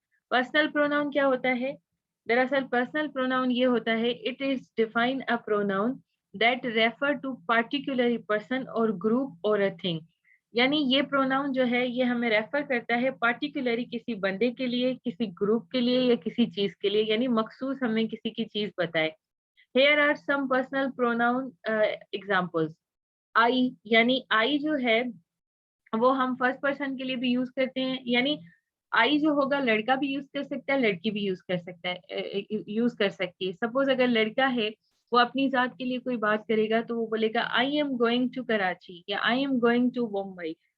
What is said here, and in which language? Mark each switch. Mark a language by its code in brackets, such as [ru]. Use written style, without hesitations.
[hi] Personal pronoun क्या होता है? दरअसल पर्सनल प्रोनाउन ये होता है, [en] It is define a pronoun that refer to particular person or group or a thing. [hi] यानी ये प्रोनाउन जो है ये हमें रेफर करता है पार्टिकुलरली किसी बंदे के लिए, किसी ग्रुप के लिए या किसी चीज के लिए, यानी मखसूस हमें किसी की चीज बताए. [en] Here are some personal pronoun examples. [hi] I यानी I जो है वो हम फर्स्ट पर्सन के लिए भी यूज करते हैं, यानी आई जो होगा लड़का भी यूज कर सकता है, लड़की भी यूज कर सकता है, यूज कर सकती है. सपोज अगर लड़का है वो अपनी जात के लिए कोई बात करेगा तो वो बोलेगा [en] I am going to Karachi [hi] या [en] I am going to Mumbai.